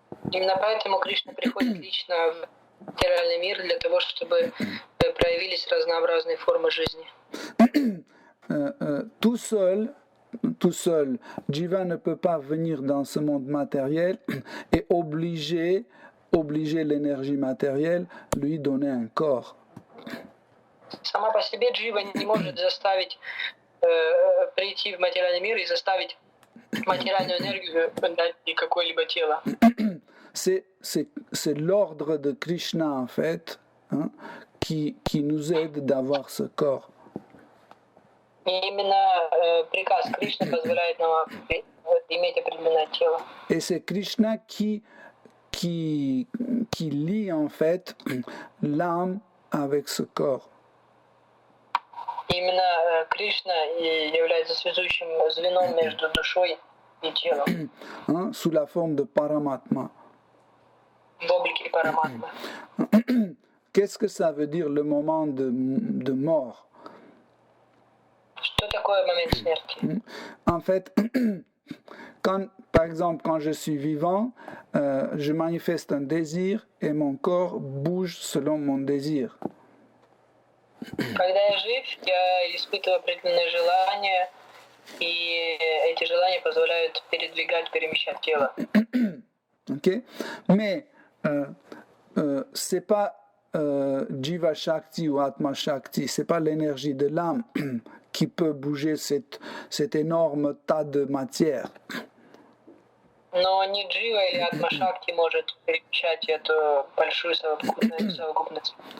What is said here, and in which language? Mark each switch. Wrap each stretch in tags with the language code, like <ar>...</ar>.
<ru>Именно поэтому Кришна приходит лично в материальный мир для того, чтобы проявились разнообразные формы жизни.</ru> <fr>Tout seul, Jiva ne peut pas venir dans ce monde matériel et obliger l'énergie matérielle lui donner un corps.</fr> <ru>Сама по себе Джива не может заставить прийти в материальный мир и заставить материальную энергию дать ей какое-либо тело.</ru> <fr>C'est l'ordre de Krishna, en fait, hein, qui nous aide d'avoir ce corps.</fr> <ru>И именно приказ Кришны позволяет нам иметь определенное тело.</ru> <fr>Et c'est Krishna qui lie, en fait, l'âme avec ce corps.</fr> <ru>Именно Кришна и является связующим звеном между душой и телом.</ru> <fr>Hein, sous la forme de Paramatma.</fr> <ru>В облике Параматмы.</ru> <fr>Qu'est-ce que ça veut dire le moment de mort?</fr> <ru>Что такое момент смерти?</ru> <fr>En fait, par exemple, quand je suis vivant, je manifeste un désir et mon corps bouge selon mon désir.</fr> <ru>Когда я жив, я испытываю определенные желания, и эти желания позволяют перемещать тело.</ru> <fr>Ok? Mais c'est pas Jiva Shakti ou Atma Shakti, c'est pas l'énergie de l'âme qui peut bouger cet énorme tas de matière.</fr> <ru>Но не Джива или Атма Шакти может перемещать эту большую совокупность.</ru>